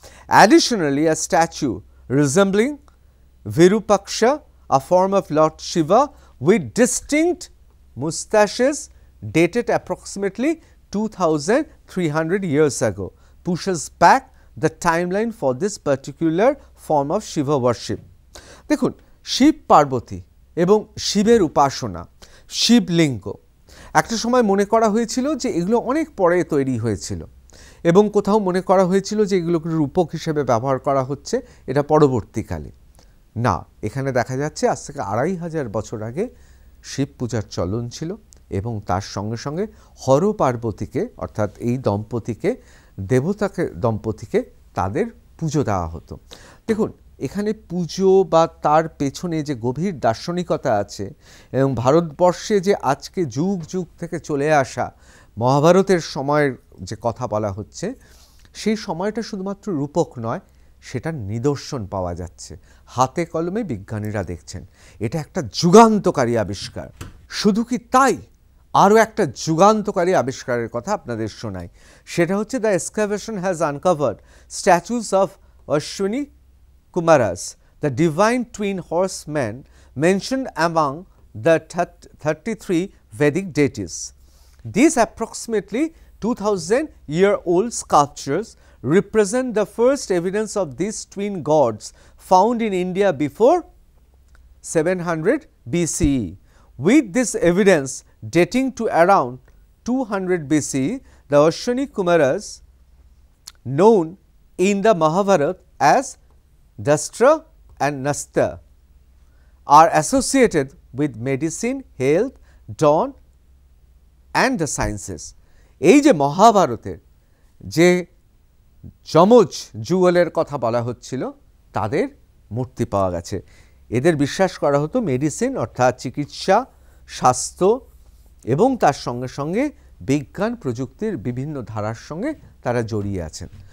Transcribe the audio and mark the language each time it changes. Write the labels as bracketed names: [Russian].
[English] Additionally, a statue resembling Virupaksha, a form of Lord Shiva, with distinct mustaches dated approximately 2300 years ago pushes back the timeline for this particular form of Shiva worship. [Bangla] দেখুন, শিব পার্বতী এবং শিবের উপাসনা, শিবলিঙ্গ একটা সময় মনে করা হয়েছিল যে এগুলো অনেক পরে তৈরি হয়েছিল এবং কোথাও মনে করা হয়েছিল যে এগুলোকে রূপক হিসেবে ব্যবহার করা হচ্ছে এটা পরবর্তীকালে। না, এখানে দেখা যাচ্ছে আজ থেকে 2500 বছর আগে শিব পূজার চলন ছিল এবং তার সঙ্গে সঙ্গে হর পার্বতীকে অর্থাৎ এই দম্পতিকে দম্পতিকে তাদের পুজো দেওয়া হতো। দেখুন, এখানে পুজো বা তার পেছনে যে গভীর দার্শনিকতা আছে এবং ভারতবর্ষে যে আজকে যুগ যুগ থেকে চলে আসা মহাভারতের সময়ের যে কথা বলা হচ্ছে, সেই সময়টা শুধুমাত্র রূপক নয়, সেটার নিদর্শন পাওয়া যাচ্ছে, হাতে কলমে বিজ্ঞানীরা দেখছেন। এটা একটা যুগান্তকারী আবিষ্কার। শুধু কি তাই, আরও একটা যুগান্তকারী আবিষ্কারের কথা আপনাদের শোনাই। সেটা হচ্ছে [English] The excavation has uncovered statues of Ashwini Kumaras, the divine twin horsemen mentioned among the 33 Vedic deities. These approximately 2000-year-old sculptures represent the first evidence of these twin gods found in India before 700 BCE. With this evidence dating to around 200 BCE, the Ashwini Kumaras, known in the Mahabharata as Dastra and Nasta, are associated with medicine, health, dawn and the sciences. [Bangla] এই যে মহাভারতের যে যমজ যুগলের কথা বলা হচ্ছিল, তাদের মূর্তি পাওয়া গেছে। এদের বিশ্বাস করা হতো মেডিসিন অর্থাৎ চিকিৎসা, স্বাস্থ্য এবং তার সঙ্গে সঙ্গে বিজ্ঞান প্রযুক্তির বিভিন্ন ধারার সঙ্গে তারা জড়িয়ে আছেন।